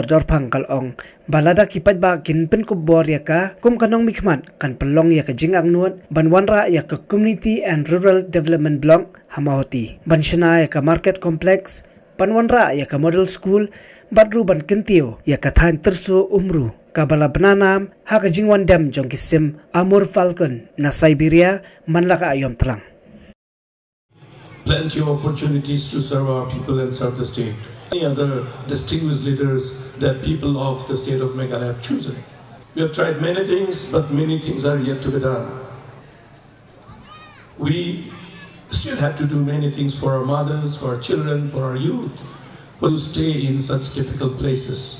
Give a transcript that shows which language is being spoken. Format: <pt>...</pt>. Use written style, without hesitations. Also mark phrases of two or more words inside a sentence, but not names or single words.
<kha>Dorphang kalong balada kipajba kinpen kubor ya ka kum kanong mikmat kan pelong ya ka jingang nuot banwanra ya ka Community and Rural Development Block Mawhati banshana ya ka Market Complex banwanra ya ka Model School badru ban kentio ya ka than terso umru ka bala bananam ha ka jingwan dam jong kisim Amur Falcon na Siberia manlaka ayom telang.</kha> <en>Plenty of opportunities to serve our people and serve the state. Many other distinguished leaders that people of the state of Meghalaya have chosen. We have tried many things, but many things are yet to be done. We still have to do many things for our mothers, for our children, for our youth, who stay in such difficult places.</en>